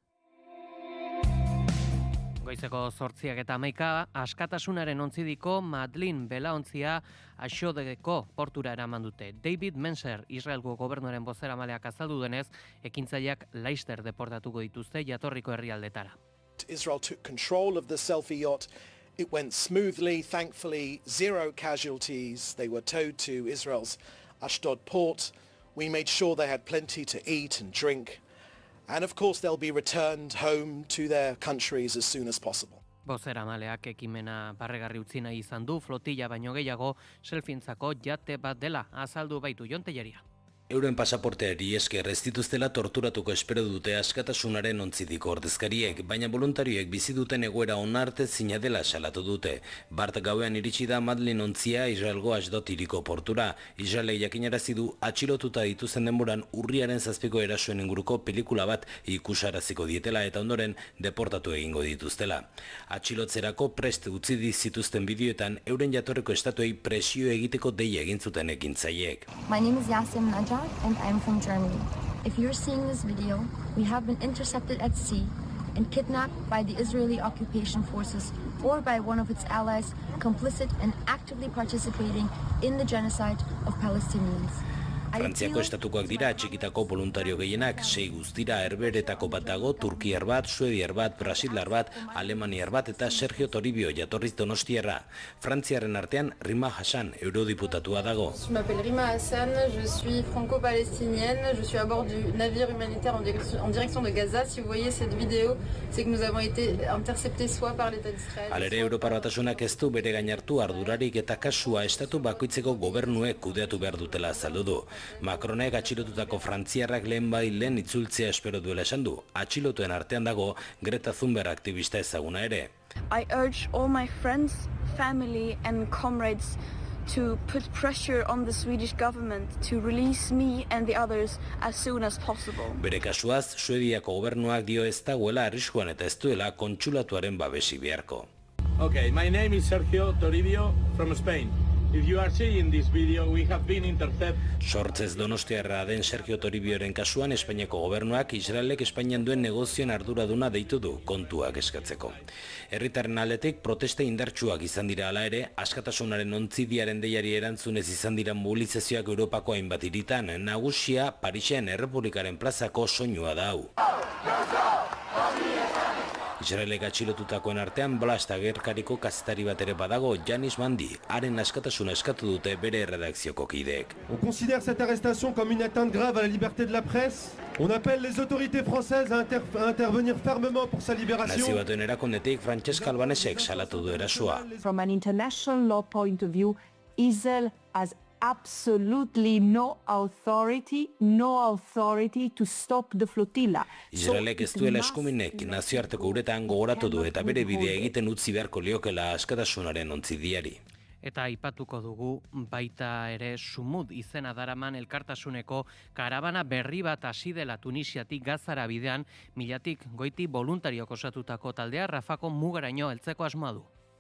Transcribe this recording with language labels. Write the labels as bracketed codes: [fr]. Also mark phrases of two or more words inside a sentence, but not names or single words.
[eu] Goizeko 8:11 askatasunaren ontzidiko Madlin belaontzia Ashdodeko portura eraman dute. David Menser, Israelgo gobernuaren bozeramaleak azaldu denez, ekintzaileak laister deportatuko dituzte jatorriko herrialdetara. [en] Israel took control of the selfie yacht. It went smoothly, thankfully, 0 casualties. They were towed to Israel's Ashdod port. We made sure they had plenty to eat and drink. And of course they'll be returned home to their countries as soon as possible. [eu] Bozeramaleak ekimena barregarri utzi nahi izan du, flotilla baino gehiago selfintzako jate bat dela azaldu baitu Jon Telleria. Euren pasaporteari esker ez dituztela torturatuko espero dute askatasunaren ontzidiko ordezkariek, baina voluntarioek bizi duten egoera onarte zina dela salatu dute. Bart gauean iritsi da Madlin ontzia Israelgo Ashdod hiriko portura. Israelek jakinarazi du atxilotuta dituzten denboran urriaren 7ko erasoen inguruko pelikula bat ikusaraziko dietela eta ondoren deportatu egingo dituztela. Atxilotzerako prest utzi zituzten bideoetan euren jatorreko estatuei presio egiteko deia egin zuten ekintzaileek. [en] My name is Yasim Najjar and I'm from Germany. If you're seeing this video, we have been intercepted at sea and kidnapped by the Israeli occupation forces or by one of its allies complicit and actively participating in the genocide of Palestinians. [eu] Frantziako estatukoak dira atxikitako voluntario gehienak, 6 guztira herberetako bat dago, turkiar bat, suediar bat, brasilar bat, alemaniar bat eta Sergio Toribio jatorriz donostiarra. Frantziaren artean Rima Hassan, eurodiputatua dago. [fr] Je m'appelle Rima Hassan, je suis franco-palestinienne, je suis à bord du navire humanitaire en direction de Gaza. Si vous voyez cette vidéo, c'est que nous avons été interceptés soit par l'État d'Israël. [eu] Halere Europar Batasunak ez du bere gain hartu ardurarik eta kasua estatu bakoitzeko gobernuek kudeatu behar dutela azaldu du. Macronek atxilotutako frantziarrak lehen itzultzea espero duela esan du. Atxilotuen artean dago Greta Thunberg aktivista ezaguna ere. [en] I urge all my friends, family and comrades to put pressure on the Swedish government to release me and the others as soon as possible. [eu] Bere kasuaz, Suediako gobernuak dio ez dagoela arriskuan eta ez duela kontsulatuaren babesi beharko. [en] Okay, my name is Sergio Toribio from Spain. If you are seeing this video, we have been intercepted. [eu] Sortzez donostiarra den Sergio Toribioren kasuan Espainiako gobernuak Israelek Espainian duen negozioen arduraduna deitu du kontuak eskatzeko. Herritarren aldetik protesta indartsuak izan dira hala ere, askatasunaren ontzidiaren deiari erantzunez izan dira mobilizazioak Europako hainbat hiritan, nagusia Parisen Errepublikaren plazako soinua da hau. Israelek atxilotutakoen artean Blast agerkariko kazetari bat ere badago, Janis Mandi, haren askatasuna eskatu dute bere redakzioko kideek. [fr] On considère cette arrestation comme une atteinte grave à la liberté de la presse. On appelle les autorités françaises à intervenir fermement pour sa libération. [eu] Nazio Batuen erakundetik Francesca Albanesek salatu du erasua. [en] From an international law point of view, Israel has absolutely no authority to stop the flotilla. [eu] Israelek ez duela eskuminek nazioarteko uretan gogoratu du eta bere bidea egiten utzi beharko liokela askatasunaren ontzidiari. Eta aipatuko dugu baita ere Sumud izena daraman elkartasuneko karabana berri bat hasi dela Tunisiatik Gazara bidean, milatik goiti voluntariok osatutako taldea Rafako mugaraino heltzeko asmoa du.